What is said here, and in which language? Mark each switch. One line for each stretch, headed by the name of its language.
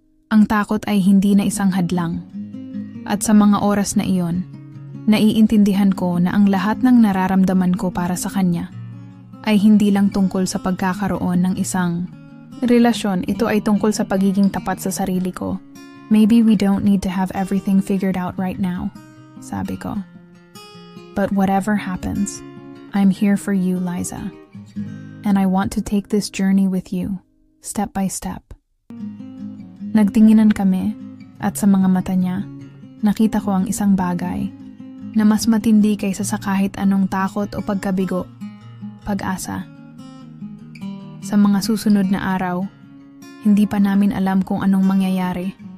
Filipino: Ang takot ay hindi na isang hadlang. At sa mga oras na iyon, naiintindihan ko na ang lahat ng nararamdaman ko para sa kanya ay hindi lang tungkol sa pagkakaroon ng isang relasyon. Ito ay tungkol sa pagiging tapat sa sarili ko.
English: Maybe we don't need to have everything figured out right now,
Filipino: sabi ko.
English: But whatever happens, I'm here for you, Liza. And I want to take this journey with you, step by step.
Filipino: Nagtinginan kami, at sa mga mata niya, nakita ko ang isang bagay na mas matindi kaysa sa kahit anong takot o pagkabigo, pag-asa. Sa mga susunod na araw, hindi pa namin alam kung anong mangyayari.